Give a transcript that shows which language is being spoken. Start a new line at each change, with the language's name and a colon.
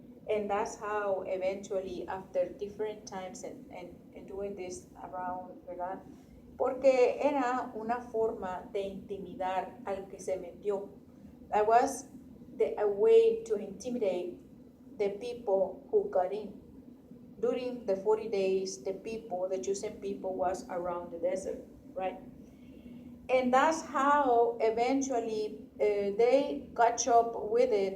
English: And that's how eventually, after different times and doing this around,
Spanish: ¿verdad? Porque era una forma de intimidar al que se metió.
English: That was a way to intimidate the people who got in. During the 40 days, the chosen people was around the desert, right? And that's how eventually they catch up with it.